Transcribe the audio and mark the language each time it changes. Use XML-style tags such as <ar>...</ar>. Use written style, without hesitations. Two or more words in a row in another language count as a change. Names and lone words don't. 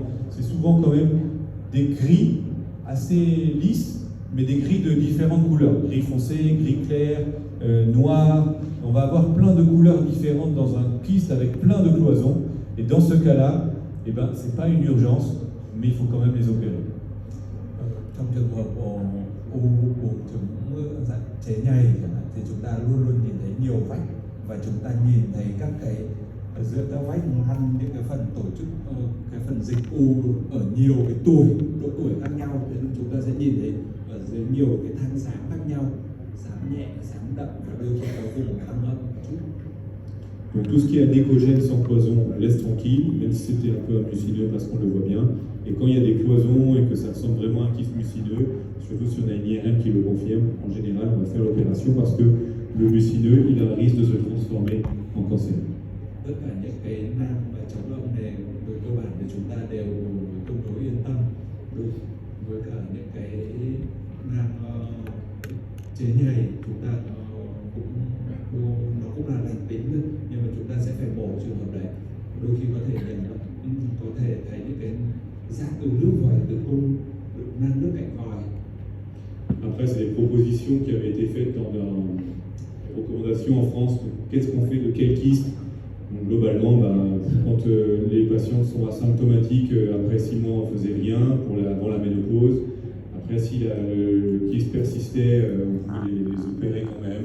<fr>C'est souvent quand même des gris assez lisses, mais des gris de différentes couleurs. Gris foncé, gris clair, noir. On va avoir plein de couleurs différentes dans un kyste avec plein de cloisons. Et dans ce cas-là, eh ben, c'est pas une urgence, mais il faut quand même les opérer.</fr> <vi>Trong trường hợp u buồng trứng dạng chế nhầy chẳng hạn, thì chúng ta luôn luôn nhìn thấy nhiều vách và chúng ta nhìn thấy các cái ở giữa các vách ngăn những cái phần tổ chức cái phần dịch u ở nhiều cái độ tuổi khác nhau, thế nên chúng ta sẽ nhìn thấy ở dưới nhiều cái thang xám khác nhau, xám nhẹ, xám đậm và đôi khi có vùng tăng âm một chút.</vi> <fr>Donc tout ce qui est anécogène sans cloison, on laisse tranquille, même si c'était un peu mucineux parce qu'on le voit bien. Et quand il y a des cloisons et que ça ressemble vraiment à un kyste mucineux, surtout si on a une IRM qui le confirme, en général on va faire l'opération parce que le mucineux, il a un risque de se transformer en cancer.</fr> <vi>Tất cả những cái nang và chống lông này về cơ bản thì chúng ta đều tương đối yên tâm đối với cả những cái nang chế nhầy chúng ta nó cũng là lành tính thôi, nhưng mà chúng ta sẽ phải mổ trường hợp đấy. Đôi khi có thể nhận có thể thấy những cái rác từ nước vòi tử cung, nang nước cạnh vòi.</vi> <fr>Après, c'est des propositions qui avaient été faites dans des recommandations en France. Qu'est-ce qu'on fait de quel kyste? Donc, globalement, quand les patients sont asymptomatiques, après 6 mois, on ne faisait rien avant la ménopause. Après, si le kyste persistait, on pouvait les opérer quand même.</fr>